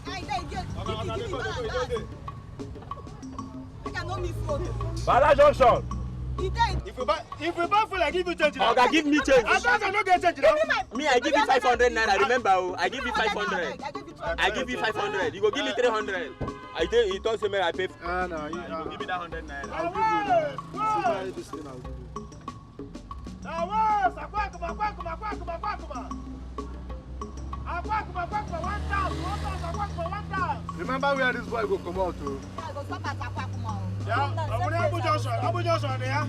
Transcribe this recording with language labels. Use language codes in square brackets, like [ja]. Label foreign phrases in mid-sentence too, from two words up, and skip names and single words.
[pcm] Banana Junction. If you buy food, I give you change. Okay, give me change. I don't get change now. Me, I give you 500 naira. Remember, I give you 500. I give you 500. You go give me 300. I tell you, don't say me I pay. No, you give me that 100 naira. I'll give you this thing. I'll give you. Remember where this boy go come out to? Yeah, Abu Johnson there.